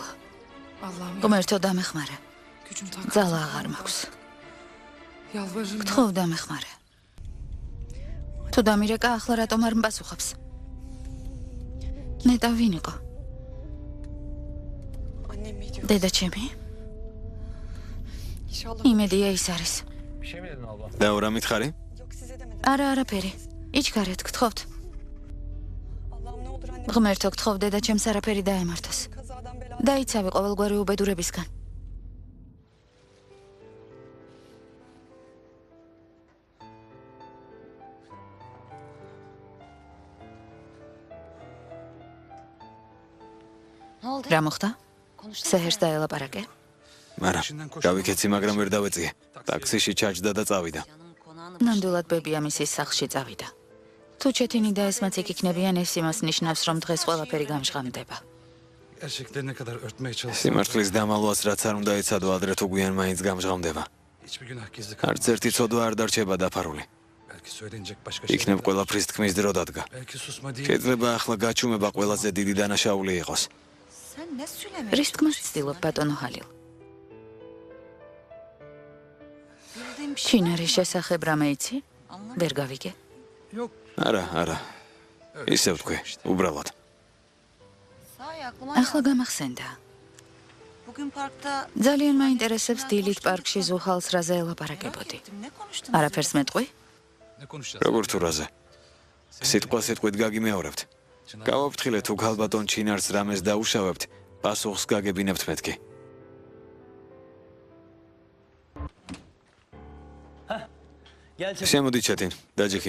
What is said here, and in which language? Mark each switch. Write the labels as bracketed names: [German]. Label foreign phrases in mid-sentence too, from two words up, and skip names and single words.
[Turkish] Allah'ım ya. [Georgian] ღმერთო დამეხმარე. [Turkish] Gücüm takat. [Georgian] ძალა აღარ მაქვს. [Turkish] Yalvarırım. [Georgian] გთხოვ დამეხმარე. თუ დამირეკა, ახლა რატომ არ მპასუხობს? ნეტა ვინ იყო? [Turkish] Annem mi diyor? [Georgian] დედა ჩემი? [Turkish] İnşallah. [Georgian] იმედია ის არის. [Turkish] Bir şey mi dedin abla? [Georgian] და რა მითხარი? [Turkish] Yok size demedim. [Georgian] არა, არაფერი. იჩქარეთ, გთხოვთ. [Turkish] Allah'ım ne olur annem [Georgian] ღმერთო, გთხოვ დედა ჩემს არაფერი დაემართოს. [Turkish] kazadan beladan. [Georgian] დაიცავი ყოველგვარი უბედურებისგან. [Turkish] Ne oldu? [Georgian] რა მოხდა? [Turkish] Konuştun [Georgian] სეჰერს დაელაპარაკე? არა, გავიქეცი, მაგრამ ვერ დავეწიე. ტაქსიში ჩაჯდა და წავიდა. [Turkish] Canım konağını [Georgian] ნამდვილად ბებია მისის სახლში წავიდა. თუ ჩეთინი და ეს მაცი იქნებიან, ეს იმას ნიშნავს, რომ დღეს ყველაფერი გამჟღავნდება. [Turkish] Gerçekleri ne kadar örtmeye çalışsam. [Georgian] სიმართლის დამალვას რაც არ უნდა ეცადო, ადრე თუ გვიან მაინც გამჟღავნდება. [Turkish] Hiçbir günah gizli [Georgian] არც [Turkish] kalmaz. [Georgian] ერთი ცოდვა არ დარჩება დაფარული. [Turkish] Belki söylenecek başka şeyler. [Georgian] იქნებ ყველაფრის თქმის დრო დადგა. [Turkish] Belki susma değil. [Georgian] შეიძლება ახლა გაჩუმება ყველაზე დიდი დანაშაული იყოს. [Turkish] Sen ne söylemeye [Georgian] რის თქმას ცდილობ ბატონო ჰალილ? [Turkish] bildiğim bir şey [Georgian] ჩინარის შესახებ რამე იცი? ვერ გავიგე. Yok. არა. ისევ თქვი, უბრალოდ. [Turkish] sahi aklıma [Georgian] ახლა გამახსენდა. [Turkish] bugün parkta [Georgian] ძალიან მაინტერესებს დილით პარკში ზუხალს რაზე ელაპარაკებოდი. [Turkish] ne konuştunuz? [Georgian] არაფერს მეტყვი? [Turkish] Ne konuşacağız? [Georgian] როგორ თუ რაზე? სიტყვა სიტყვით გაგიმეორებთ. გავაფრთხილე თუ ქალბატონ ჩინარს რამეს დაუშავებთ, პასუხს გაგებინებთ მეთქი. შემოდი ჩეთინ, დაჯექი.